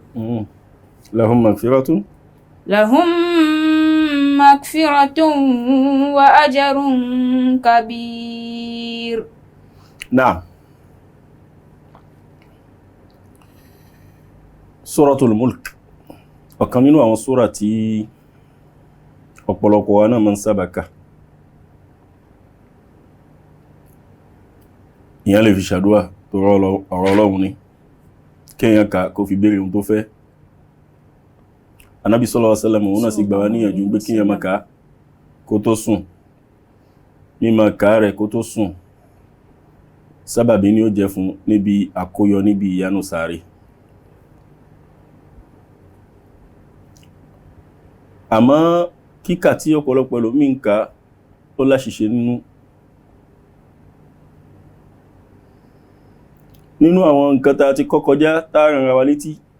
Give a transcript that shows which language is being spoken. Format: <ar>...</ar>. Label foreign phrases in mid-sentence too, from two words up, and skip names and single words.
<ar>لهم مغفرة وأجر كبير. نعم.</ar> <yo>Suratul Mulk, ọ̀kan nínú àwọn súrà tí ọ̀pọ̀lọpọ̀ wa náà máa ń sábà kà. Ìyẹn lè fi ṣàdúà tó ọ̀rọ̀ Ọlọ́run ni, kéèyàn kà kó fi béèrè ohun tó fẹ́. Ànábì</yo> <ar>صلى الله عليه وسلم</ar> <yo>òun náà sì gbà wá níyànjú pé kéèyàn máa kà kó tó sùn. Mímọ̀ kà rẹ̀ kó tó sùn, sábàbí ni ó jẹ́ fún níbi àkóyọ níbi ìyanu sàárè. Àmọ́ kíkà tí ọ̀pọ̀lọpọ̀ ẹlòmíì ń kà ó láṣìṣe nínú àwọn nǹkan tá ti kọ́ kọjá tá rán ra wa létí.</yo>